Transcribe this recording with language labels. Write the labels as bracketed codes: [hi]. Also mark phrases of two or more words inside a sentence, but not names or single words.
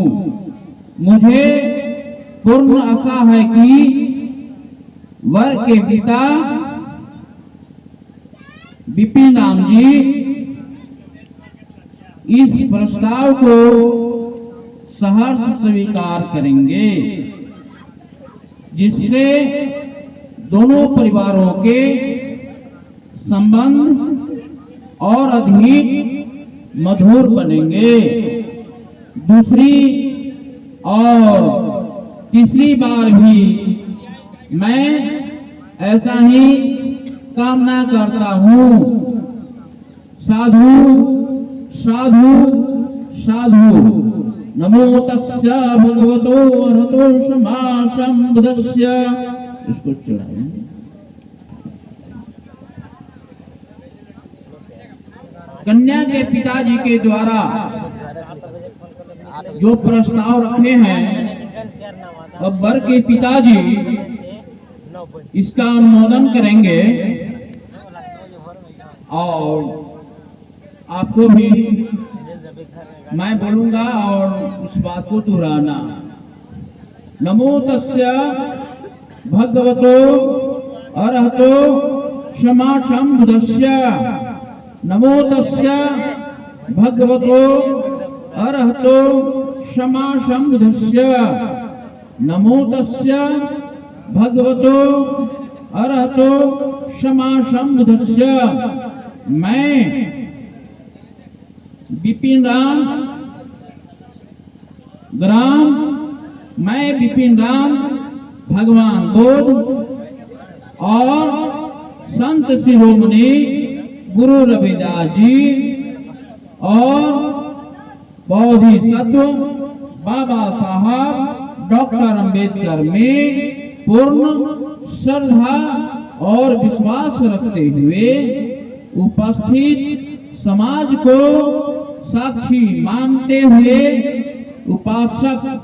[hi] मुझे पूर्ण आशा है कि वर के पिता विपिन राम जी इस प्रस्ताव को सहर्ष स्वीकार करेंगे, जिससे दोनों परिवारों के संबंध और अधिक मधुर बनेंगे। दूसरी और तीसरी बार भी मैं ऐसा ही कामना करता हूँ। [pi] साधु साधु साधु। नमो तस्य भगवतो अरहतो सम्मा सम्बुद्धस्य। [hi] इसको चढ़ाएं। कन्या के पिताजी के द्वारा जो प्रस्ताव रखे हैं, अब वर के पिताजी इसका अनुमोदन करेंगे और आपको भी मैं बोलूंगा और उस बात को दोहराना। [pi] नमो तस्य भगवतो अरहतो सम्मा सम्बुद्धस्य। नमो तस्य भगवतो अरहतो सम्मा सम्बुद्धस्य। नमो तस्य भगवतो अरहतो सम्मा सम्बुद्धस्य। [hi] मैं विपिन राम भगवान बुद्ध और संत शिरोमणि गुरु रविदास जी और बोधिसत्व बाबा साहब डॉक्टर अम्बेडकर में पूर्ण श्रद्धा और विश्वास रखते हुए उपस्थित समाज को साक्षी मानते हुए उपासक